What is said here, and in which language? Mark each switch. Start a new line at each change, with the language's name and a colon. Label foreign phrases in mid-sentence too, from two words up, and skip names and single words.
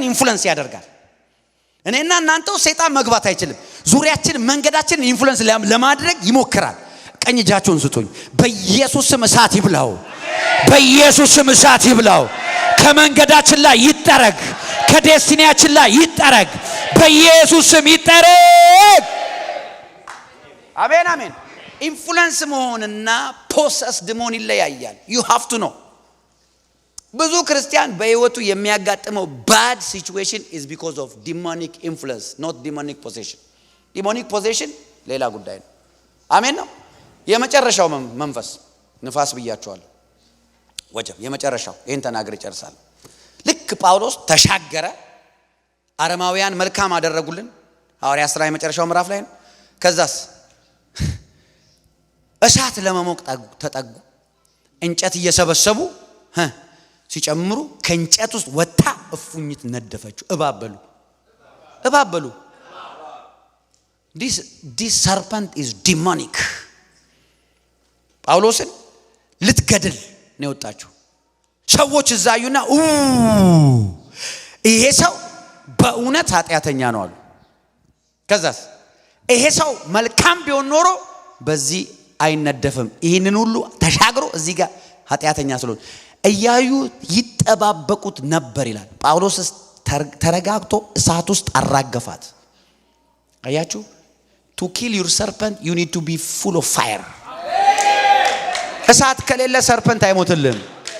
Amharic: ኢንፍሉዌንስ ያደርጋል። እኔና እናንተው ሰይጣን መግባት አይችልም፣ ዙሪያችን መንገዳችንን ኢንፍሉዌንስ ለማድረግ ይሞክራል። ቀኝ እጃችሁን ስጡኝ። በኢየሱስ ስም እሳት ይብላው፣ በኢየሱስ ስም እሳት ይብላው። ከመንገዳችን ላይ ይጠረግ፣ ከዴስቲኒያችን ላይ ይጠረግ፣ በኢየሱስ ስም ይጠረግ። አሜን አሜን። ኢንፍሉዌንስ መሆንና ፖሰስድ መሆን ይለያያል።
English: you have to know።
Amharic: ብዙ ክርስቲያን በህይወቱ የሚያጋጥመው
English: bad situation is because of demonic influence, not demonic possession። demonic possession
Amharic: ሌላ ጉዳይ ነው። አሜን ነው። የመጨረሻው መንፈስ ንፋስ ብያቸዋለሁ። ወጀብ የመጨረሻው ይሄን ተናግሬ ጨርሳለሁ። ልክ ጳውሎስ ተሻገረ፣ አረማውያን መልካም አደረጉልን። ሐዋርያት ሥራ የመጨረሻው ምዕራፍ ላይ ነው። ከዛስ እሳት ለመሞቅ ተጠጉ። እንጨት እየሰበሰቡ ሲጨምሩ ከእንጨት ውስጥ ወጣ እፉኝት ነደፈችው። እባበሉ
English: this serpent is demonic።
Amharic: ጳውሎስን ልትገድል ነው የወጣችው። ሰዎች እዛዩና ይሄ ሰው በእውነት ኃጢአተኛ ነው አሉ። ከዛስ ይሄ ሰው መልካም ቢሆን ኖሮ በዚህ አይነደፍም። ይሄንን ሁሉ ተሻግሮ እዚህ ጋር ኃጢአተኛ ስለሆነ እያዩ ይጠባበቁት ነበር ይላል። ጳውሎስ ተረጋግቶ እሳት ውስጥ አራገፋት። አያችሁ?
English: to kill your serpent you need to be full of fire።
Amharic: እሳት ከሌለ ሰርፐንት አይሞትልም።